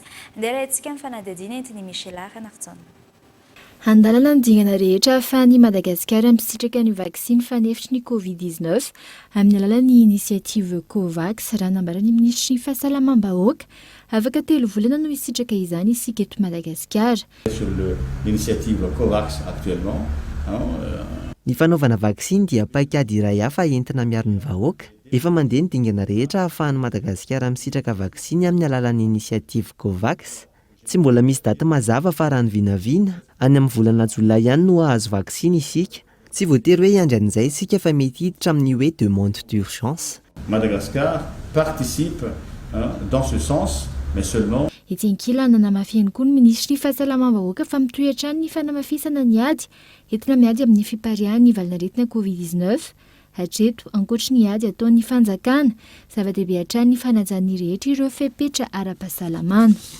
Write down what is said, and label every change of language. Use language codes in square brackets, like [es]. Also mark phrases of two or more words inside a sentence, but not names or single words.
[mg] Ndera etsika ny fanadadiana entiny Michela Ranartsona. Handalana ny dingana rehetra ahafahan'ny Madagasikara misitraka ny vaksiny fanefitry ny Covid-19 amin'ny alalan'ny inisiative Covax raha nambaran'ny ministry ny fahasalamam-bahoaka. Afaka 3 volana no isitraka izany isika eto Madagasikara. [fr] Sur l'initiative Covax actuellement, [mg] ny fanaovana vaksiny dia paikady iray hafa entina miaro ny vahoaka. Efa mandeha ny dingana rehetra ahafahan'ny Madagasikara misitraka vaksiny amin'ny alalan'ny inisiative Covax. Tsy mbola misy daty mazava fa raha ny vinavina any amin'ny volana jolay ihany no ahazo vaksiny isika. Tsy voatery hoe hiandry an'izay isika fa mety hiditra amin'ny hoe [fr] demande d'urgence. Madagascar participe dans ce sens, mais seulement. [mg] Ety ankilana namafihany koa ny ministry ny fahasalamam-bahoaka fa mitohy hatrany ny fanamafisana ny ady entina miady amin'ny fiparian'ny valanaretina Covid-19. Hatreto ankoatra ny ady ataon'ny fanjakana zava-dehibe hatrany ny fanajan'ny rehetra ireo fepetra ara-pahasalamana.